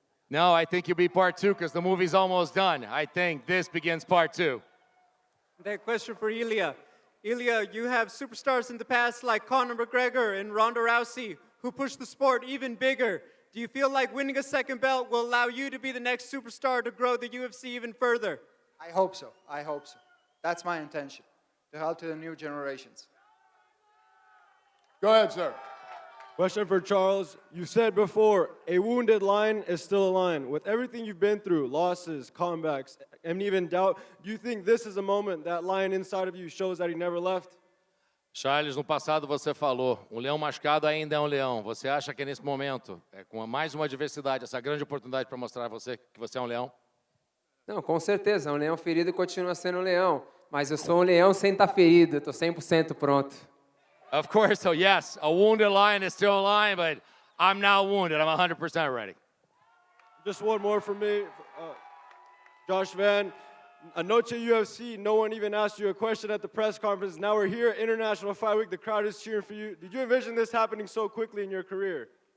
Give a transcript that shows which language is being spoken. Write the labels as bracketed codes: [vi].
[en] No, I think you'll be part 2 because the movie's almost done. I think this begins part 2. That question for Ilia. Ilia, you have superstars in the past like Conor McGregor and Ronda Rousey who pushed the sport even bigger. Do you feel like winning a second belt will allow you to be the next superstar to grow the UFC even further? I hope so. I hope so. That's my intention, to help to the new generations. Go ahead, sir. Question for Charles. You said before, a wounded lion is still a lion. With everything you've been through, losses, comebacks, and even doubt, do you think this is a moment that lion inside of you shows that he never left? [pt] Charles, no passado você falou, um leão machucado ainda é um leão. Você acha que nesse momento, com mais uma adversidade, essa grande oportunidade para mostrar a você que você é um leão? Não, com certeza, um leão ferido continua sendo um leão, mas eu sou um leão sem estar ferido, eu estou 100% pronto. [en] Of course, so yes, a wounded lion is still a lion, but I'm not wounded. I'm 100% ready. Just one more for me. Josh Van, Anoche UFC, no one even asked you a question at the press conference. Now we're here, International Fight Week, the crowd is cheering for you. Did you envision this happening so quickly in your career?